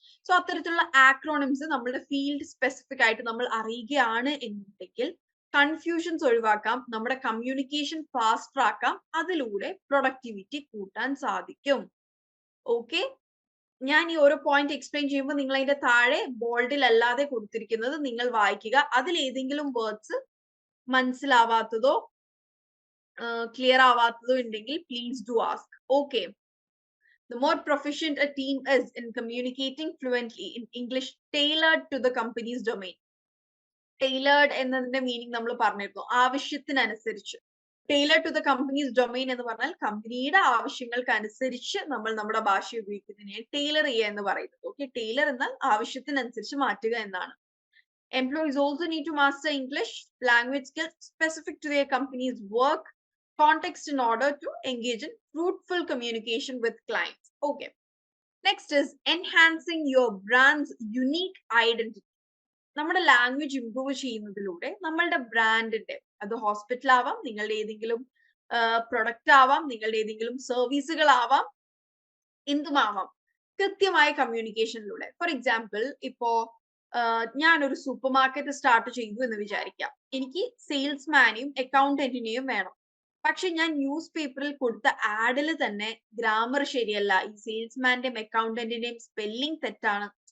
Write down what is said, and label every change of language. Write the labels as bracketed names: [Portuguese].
[Malayalam] So അത്തരത്തിലുള്ള ആക്രോണിംസ് നമ്മുടെ field specific ആയിട്ട് നമ്മൾ അറിയുകയാണ് എന്നുണ്ടെങ്കിൽ കൺഫ്യൂഷൻസ് ഒഴിവാക്കാം, നമ്മുടെ കമ്മ്യൂണിക്കേഷൻ ഫാസ്റ്റർ ആക്കാം, അതിലൂടെ പ്രൊഡക്ടിവിറ്റി കൂട്ടാൻ സാധിക്കും. ഓക്കെ, ഞാൻ ഈ ഓരോ പോയിന്റ് എക്സ്പ്ലെയിൻ ചെയ്യുമ്പോൾ നിങ്ങൾ അതിന്റെ താഴെ ബോൾഡിൽ അല്ലാതെ കൊടുത്തിരിക്കുന്നത് നിങ്ങൾ വായിക്കുക. അതിൽ ഏതെങ്കിലും വേർഡ്സ് മനസ്സിലാവാത്തതോ ക്ലിയർ ആവാത്തതോ ഉണ്ടെങ്കിൽ [English] Please do ask. Okay, the more proficient a team is in communicating fluently in English tailored to the company's domain. [Malayalam] Tailored എന്നതിന്റെ മീനിങ് നമ്മൾ പറഞ്ഞിരുന്നു, ആവശ്യത്തിനനുസരിച്ച്. [English] Tailored to the company's domain [Malayalam] എന്ന് പറഞ്ഞാൽ കമ്പനിയുടെ ആവശ്യങ്ങൾക്ക് അനുസരിച്ച് നമ്മൾ നമ്മുടെ ഭാഷ ഉപയോഗിക്കുന്നതിനെ ടൈലർ ചെയ്യുക എന്ന് പറയുന്നത്. ഓക്കെ, ടൈലർ എന്നാൽ ആവശ്യത്തിനനുസരിച്ച് മാറ്റുക എന്നാണ്. [English] Employees also need to master English language skills specific to their company's work context in order to engage in fruitful communication with clients. Okay, next is enhancing your brand's unique identity. [Malayalam] നമ്മുടെ language improve ചെയ്യുന്നതിലൂടെ നമ്മളുടെ ബ്രാൻഡിന്റെ അത് hospital ആവാം, നിങ്ങളുടെ ഏതെങ്കിലും product ആവാം, നിങ്ങളുടെ ഏതെങ്കിലും സർവീസുകളാവാം, എന്തുമാവാം. കൃത്യമായ കമ്മ്യൂണിക്കേഷനിലൂടെ. [English] for example, [Malayalam] ഇപ്പോ ഞാനൊരു സൂപ്പർ മാർക്കറ്റ് സ്റ്റാർട്ട് ചെയ്തു എന്ന് വിചാരിക്കാം. എനിക്ക് സെയിൽസ്മാനെയും അക്കൗണ്ടന്റിനെയും വേണം. പക്ഷെ ഞാൻ ന്യൂസ് പേപ്പറിൽ കൊടുത്ത ആഡിൽ തന്നെ ഗ്രാമർ ശരിയല്ല, ഈ സെയിൽസ്മാന്റെയും അക്കൗണ്ടന്റിന്റെയും സ്പെല്ലിംഗ് തെറ്റാണ്.